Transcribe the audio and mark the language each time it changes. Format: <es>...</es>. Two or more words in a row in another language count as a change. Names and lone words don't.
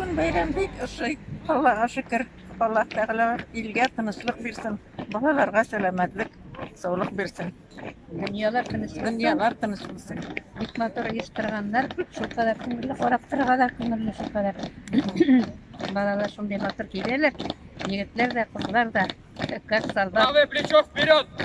<tt>Bayram bek ошый. Аллага шөкер. Аллах Тәгалә илгә тынычлык бирсен. Балаларга сәламәтлек, саулык бирсен. Дөньялар тыныч булсын. Бик матур оештырганнар, шул кадәр күңелле карап торырга да күңелле шул кадәр. Балалар шундый матур киләләр, егетләр дә, кызлар да,</tt> <ru>как солдат. Правое плечо вперед!</ru>